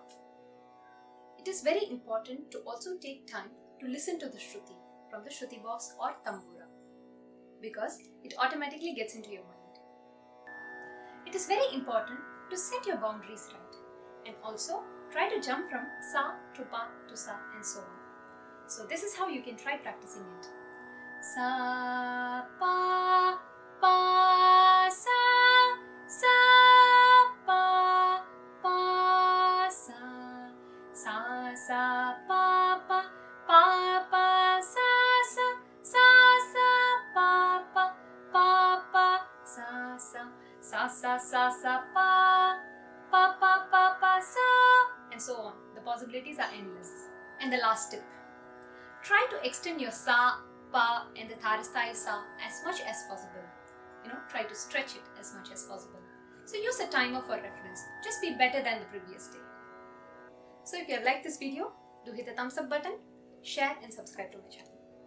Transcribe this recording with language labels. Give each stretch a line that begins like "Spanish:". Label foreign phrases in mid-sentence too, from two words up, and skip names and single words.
English: It is very important to also take time to listen to the Shruti from the Shruti box or Tambura, because it automatically gets into your mind. It is very important to set your boundaries right, and also try to jump from Sa to Pa to Sa and so on. So this is how you can try practicing it. Sa, Pa, Pa, Sa, Sa, Pa, Pa, Sa, Sa, Sa, Pa, Pa, Pa, Pa, Sa, Sa, Sa, Sa, Pa, Pa, Pa, Pa, Sa, Sa, Sa, Sa, Sa, Sa, Pa, Pa, Pa, Pa, Pa, Sa, and so on. The possibilities are endless. And the last tip. Try to extend your Sa, Pa and the Tarasthai Sa as much as possible. Try to stretch it as much as possible. So use a timer for reference. Just be better than the previous day. So if you have liked this video, do hit the thumbs up button, share and subscribe to my channel.